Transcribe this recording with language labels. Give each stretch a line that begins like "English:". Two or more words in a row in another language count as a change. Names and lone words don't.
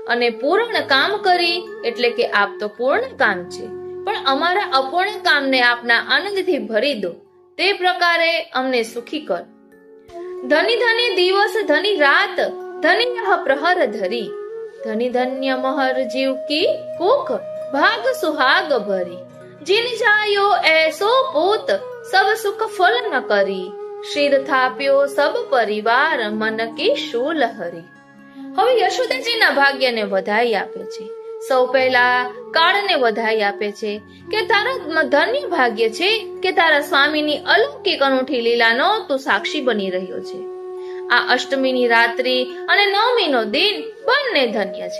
Gujarati: અને પૂર્ણ કામ કરી, એટલે કે આપ તો પૂર્ણ કામ છે, પણ અમારા અપૂર્ણ કામને આપના આનંદથી ભરી દો. તે પ્રકારે અમને સુખી કર.
Hindi: धनी धनी दिवस धनी रात, धनी यह प्रहर धरी, धनी धन्य महर जीव की कुख, भाग सुहाग भरी. जिन जायो ऐसो पूत, सब सुख फल न करी, शिर थाप्यो सब परिवार, मन की शूल हरी.
Gujarati: હવે યશોદાજીના ભાગ્યને વધાઈ આપે છે. સૌ પહેલા કાળને વધાઈ આપે છે કે તારા ધન્ય ભાગ્ય છે કે તારા સ્વામીની અલૌકિક અનૂઠી લીલાનો તું સાક્ષી બની રહ્યો છે. આ અષ્ટમીની રાત્રિ અને નવમીનો દિન બંને ધન્ય છે.